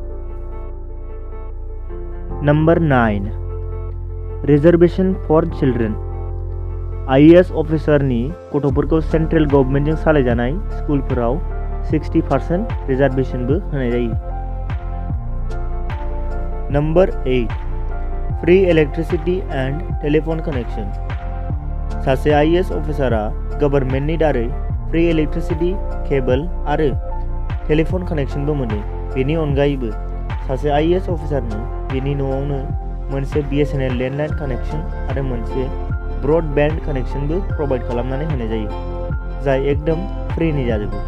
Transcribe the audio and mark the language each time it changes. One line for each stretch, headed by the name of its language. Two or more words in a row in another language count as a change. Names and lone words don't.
English: Number 9 reservation for children. IAS officer
Bodo: गथ'फोरखौ
English: central government
Bodo: सालायजानाय स्कुलफोराव 60% रिजर्वेशनबो होनाय जायो।
English: Number 8 free electricity and telephone connection.
Bodo: सासे
English: IAS officer
Bodo: गभर्नमेन्टनि दारै
English: free electricity,
Bodo: केबल आरो
English: telephone connection
Bodo: मोनो। बेनि अनगायैबो सासे
English: IAS officer
Bodo: बेनि न'आवनो मोनसे बीएसएनएल
English: landline connection
Bodo: आरो मोनसे
English: broadband connection
Bodo: प्रोवाइड खालामनानै होनाय जायो, जाय एकदम फ्रीनि जाजोबो।